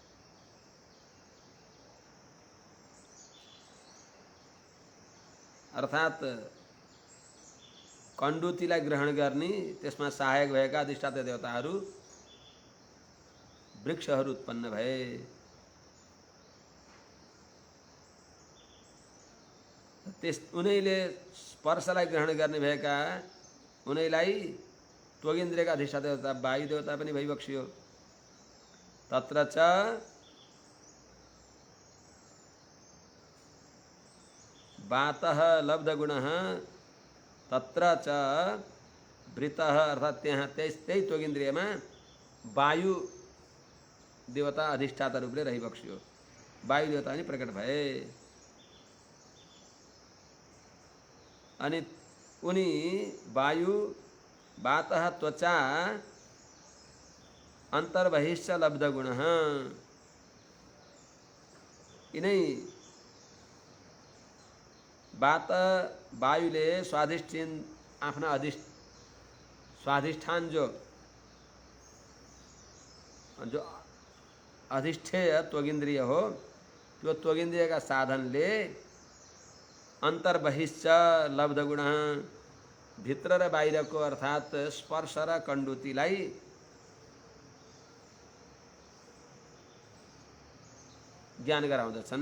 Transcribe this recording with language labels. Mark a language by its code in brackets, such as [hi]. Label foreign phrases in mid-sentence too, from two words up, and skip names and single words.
[ne] अर्थात कंडूतीलाई ग्रहण गर्ने त्यसमा सहायक भएका अधिष्ठाता देवताहरू वृक्षहरू उत्पन्न भए। त्यस उनैले स्पर्शलाई ग्रहण गर्ने भएका उनैलाई त्वगिन्द्रियका अधिष्ठाता देवता वायु देवता पनि भइबक्सियो। [sa] तत्र च वातः लब्धगुणः तत्र च वृतः [ne] अर्थात् त्यहाँ त्यही त्वगिन्द्रियमा वायु देवता अधिष्ठाता रूपले रहिबक्सियो। वायु देवता पनि प्रकट भए। अनि उनी वायु [sa] वातः त्वचा अन्तर्बहिश्च लब्धगुणः [ne] यिनै वात वायुले आफ्ना स्वाधिष्ठान जो अधिष्ठेय त्वगिन्द्रिय हो, त्यो त्वगिन्द्रियका साधनले [sa] अन्तर्बहिश्च लब्धगुण [ne] भित्र र बाहिरको अर्थात् स्पर्श र कण्डुतिलाई ज्ञान गराउँदछन्।